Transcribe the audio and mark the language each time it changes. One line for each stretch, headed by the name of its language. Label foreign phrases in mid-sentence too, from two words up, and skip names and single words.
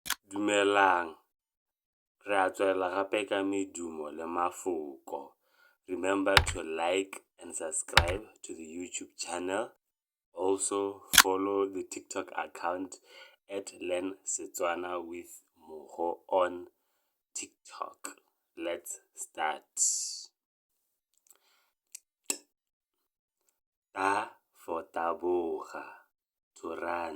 Tswana: Dumelang, re a tswela gape ka medumo le mafoko.
English: Remember to like and subscribe to the YouTube channel. Also follow the TikTok account at Learn Setswana with Moho on TikTok. Let's start. Ta for taboga, to run.